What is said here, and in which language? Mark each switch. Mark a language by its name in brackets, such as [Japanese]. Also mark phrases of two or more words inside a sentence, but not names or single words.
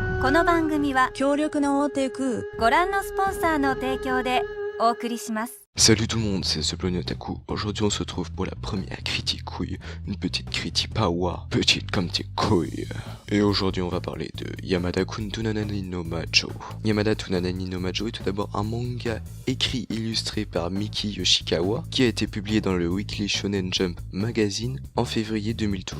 [Japanese] この番組は強力な大手クご覧のスポンサーの提供でお送りします。 [French] Salut tout le monde, c'est Zebloniotaku. Aujourd'hui on se retrouve pour la première critique couille. Une petite critique power, petite comme tes couilles. Et aujourd'hui on va parler de Yamada-kun Tunanani no Majo. Yamada Tunanani no Majo est tout d'abord un manga écrit illustré par Miki Yoshikawa qui a été publié dans le Weekly Shonen Jump Magazine en février 2012.